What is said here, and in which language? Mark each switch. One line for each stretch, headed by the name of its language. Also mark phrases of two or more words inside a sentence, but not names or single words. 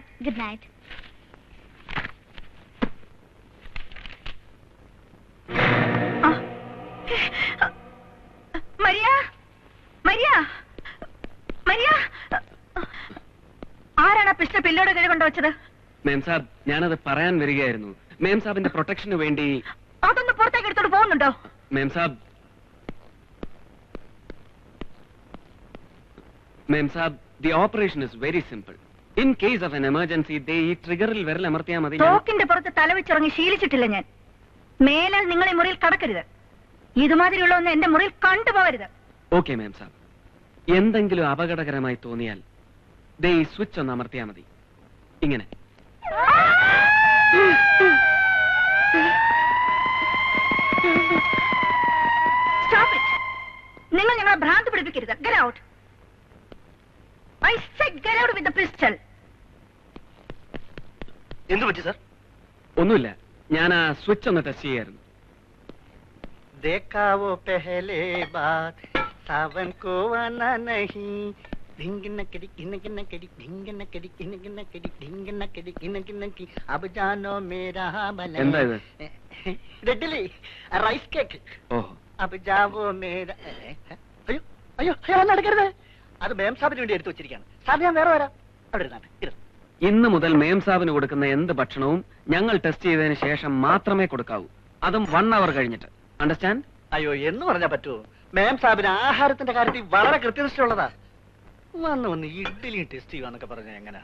English: Good night.
Malayalam: മരിയ, മരിയ, മരിയ. ആരാണ് ആ പിസ്റ്റൾ പില്ലോടെ കീഴ് കൊണ്ടുവച്ചത്? മേം സാബ്, ഞാനത് പറയാൻ വരികയായിരുന്നു. മേം സാബിന്റെ പ്രൊട്ടക്ഷന് വേണ്ടി. അതൊന്ന് പുറത്തേക്ക് എടുത്തോണ്ട് പോകുന്നുണ്ടോ? മേം സാബ്, മേം സാബ്,
English: the operation is very simple. In case of an emergency, they
Malayalam: ഈ ട്രിഗറിൽ വിരൽ അമർത്തിയാൽ മതി. തോക്കിന്റെ പുറത്ത് തലവെച്ചിറങ്ങി ശീലിച്ചിട്ടില്ല ഞാൻ. മേലാൽ നിങ്ങൾ ഈ മുറിയിൽ കടക്കരുത്. ഇതുമാതിരിയുള്ള ഒന്ന് എന്റെ മുറിയിൽ കണ്ടുപോകരുത്. ഓക്കെ മേം സാബ്. എന്തെങ്കിലും അപകടകരമായി തോന്നിയാൽ ദേ ഈ സ്വിച്ച് ഒന്ന് അമർത്തിയാൽ മതി. ഇങ്ങനെ.
English: Stop it.
Malayalam: നിങ്ങൾ ഞങ്ങളെ ഭ്രാന്ത് പിടിപ്പിക്കരുത്.
English: Get out. I said get out with the pistol.
Malayalam: എന്തു പറ്റി സർ? ഒന്നുമില്ല, ഞാൻ ആ സ്വിച്ച് ഒന്ന് ടെസ്റ്റ് ചെയ്യായിരുന്നു.
Hindi: देखा वो पहले बात सावन को आना नहीं ढिंग नकड़ी गिन गिन कड़ी ढिंग नकड़ी गिन गिन कड़ी ढिंग नकड़ी गिन गिन की अब जानो मेरा भला
Malayalam: എന്താ ഇത്? ഇഡ്ഡലി
English: rice cake
Malayalam: ഓഹോ,
Hindi: अब जाओ मेरा
Malayalam: അയ്യോ അയ്യോ അയ്യോ നടക്കരുത്. അത് മേം സാബിന് വേണ്ടി എടുത്തു വെച്ചിരിക്കുകയാണ്. സാർ ഞാൻ വേറെ വരാം. അവിടെ ഇരുന്നാട്ടെ. ഇന്ന് മുതൽ മേം സാബിന് കൊടുക്കുന്ന എന്ത് ഭക്ഷണവും ഞങ്ങൾ ടെസ്റ്റ് ചെയ്തതിന് ശേഷം മാത്രമേ കൊടുക്കാവൂ. അതും
English: 1 hour
Malayalam: കഴിഞ്ഞിട്ട്. അണ്ടർസ്റ്റാൻഡ്? അയ്യോ എന്ന് പറഞ്ഞാൽ പറ്റുമോ? മേം സാബിന് ആഹാരത്തിന്റെ കാര്യത്തിൽ വളരെ കൃത്യനിഷ്ഠയുള്ളതാ. വന്ന് ഇഡ്ഡലിയും ടെസ്റ്റ് ചെയ്യുവാന്നൊക്കെ പറഞ്ഞ എങ്ങനെ?